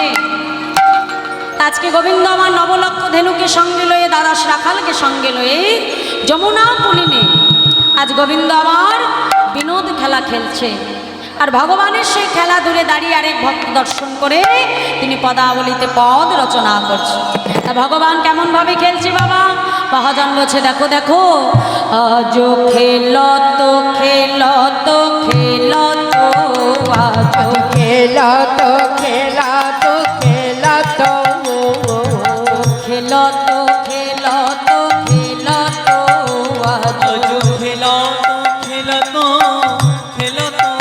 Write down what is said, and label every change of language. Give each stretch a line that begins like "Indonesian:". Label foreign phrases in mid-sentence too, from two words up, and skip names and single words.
Bangla: আজকে গোবিন্দ আমার নবলক্ষ ধেনুকে সঙ্গে লয়ে দাদাস রাখালকে সঙ্গে লয়ে যমুনা পুলিনে আজ গোবিন্দ আমার বিনোদ খেলা খেলছে। আর ভগবানের সেই খেলা দূরে দাঁড়িয়ে আরেক ভক্ত দর্শন করে তিনি পদাবলিতে পদ রচনা করছে। তা ভগবান কেমনভাবে খেলছে বাবা? মহাজন বলছে দেখো দেখো, আজ খেলত খেলত খেলত আজ খেলত খেলত খেলত খেলত খেলত খেলত আজ আজ খেলত খেলত খেলত